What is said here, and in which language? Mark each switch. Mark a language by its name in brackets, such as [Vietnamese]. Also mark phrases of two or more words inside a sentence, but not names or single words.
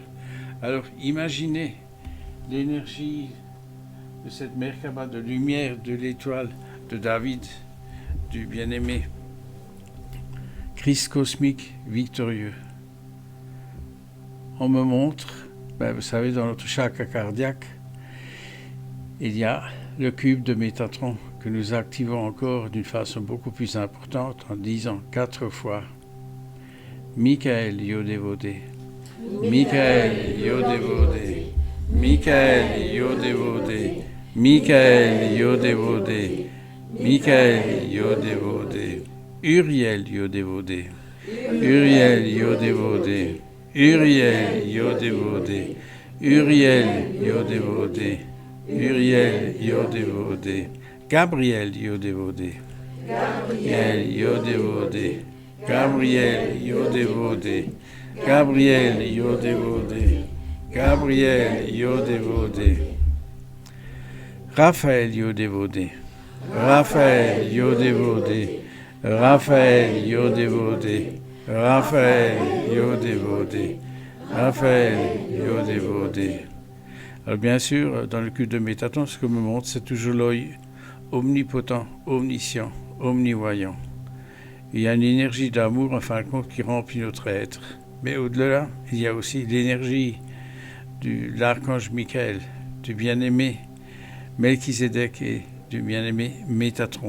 [French] Alors imaginez l'énergie de cette Merkaba de lumière de l'étoile de David, du bien-aimé Christ cosmique victorieux. On me montre, vous savez, dans notre chakra cardiaque, il y a le cube de Métatron que nous activons encore d'une façon beaucoup plus importante en disant 4 fois Michael Yodévodé, Michael Yodévodé, Michael Yodévodé, Michael Yodévodé, Michael Yodévodé, Uriel Yodévodé, Uriel Yodévodé, Uriel Yodévodé, Uriel Yodévodé, Uriel Yodévodé, Gabriel Yodévodé, Gabriel Yodévodé, Gabriel Yodévodé, Gabriel Yodévodé, Gabriel Yodévodé, Raphaël Yodévodé, Raphaël Yodévodé, Raphaël Yodévodé, Raphaël Yodévodé, Raphaël Yodévodé. Alors bien sûr, dans le cube de Métatron, ce que me montre, c'est toujours l'œil omnipotent, omniscient, omnivoyant. Il y a une énergie d'amour, en fin de compte, qui remplit notre être. Mais au-delà, il y a aussi l'énergie de l'archange Michael, du bien-aimé Melchizedek et du bien-aimé Métatron.